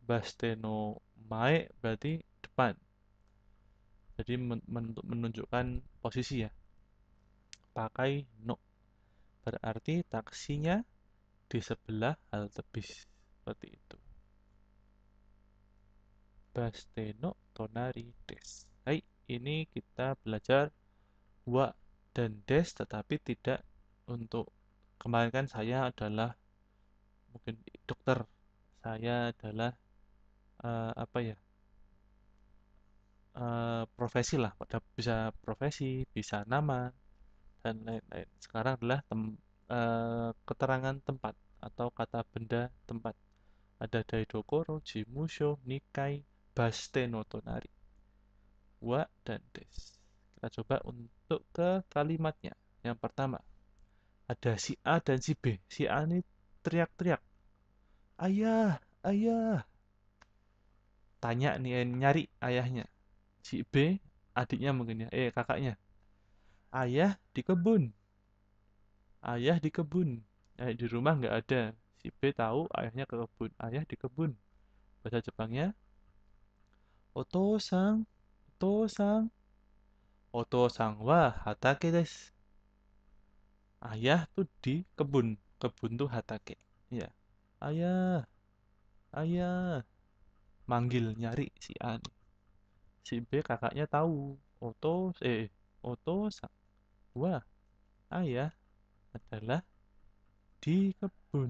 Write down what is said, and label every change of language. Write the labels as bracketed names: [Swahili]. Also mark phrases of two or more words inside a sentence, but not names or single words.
[Japanese] バス停の前 [Indonesian] berarti depan. Jadi menunjukkan posisi ya. Pakai no. Berarti taksinya di sebelah halte bis. Seperti itu. [Japanese] バス停の隣です. [Indonesian] Hai, ini kita belajar wa dan des, tetapi tidak untuk kemarin kan saya adalah mungkin dokter, saya adalah apa ya, profesi lah, bisa profesi, bisa nama dan lain-lain. Sekarang adalah keterangan tempat atau kata benda tempat. Ada [Japanese] 台所、事務所、二階、バス停の隣, [Indonesian] wa dan des. Kita coba untuk ke kalimatnya. Yang pertama, ada si A dan si B. Si A ini teriak-teriak, ayah, ayah. Tanya nih, nyari ayahnya. Si B, adiknya mungkin ya, kakaknya. Ayah di kebun, ayah di kebun. Di rumah nggak ada. Si B tahu ayahnya ke kebun, ayah di kebun. Bahasa Jepangnya, [Japanese] お父さん、お父さん、お父さんは畑です. [Indonesian] Ayah tuh di kebun, kebun tuh hatake. Ya, ayah, ayah. Manggil nyari si A nih. Si B kakaknya tahu. [Japanese] お父は, [Indonesian] ayah adalah di kebun.